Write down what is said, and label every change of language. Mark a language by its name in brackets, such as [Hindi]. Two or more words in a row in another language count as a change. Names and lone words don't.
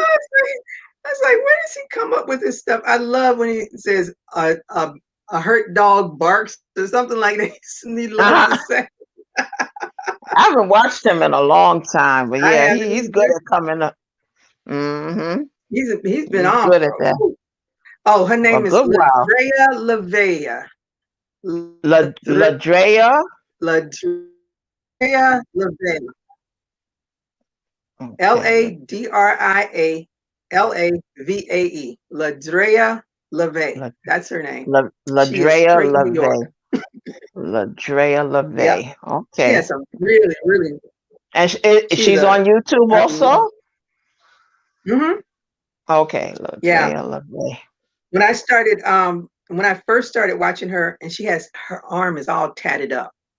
[English] I was like, where does he come up with this stuff? I love when he says a hurt dog barks or something like that. He loves to say. I haven't watched him in a long time, but I yeah, haven't he's good either. at coming up. Mm-hmm. He's been He's on good for at that. oh, her A name is good while. Ladrea Lavea. Ladrea. Ladrea Lavea. Okay. Ladria Lavae. Ladrea LaVey. That's her name. She is Ladrea straight New York. LaVey. Ladrea Yep. LaVey. She Okay. has some really, really. And She's she's on YouTube also? Mm-hmm. Okay. Yeah. Ladrea LaVey. When I first started watching her, and her arm is all tatted up.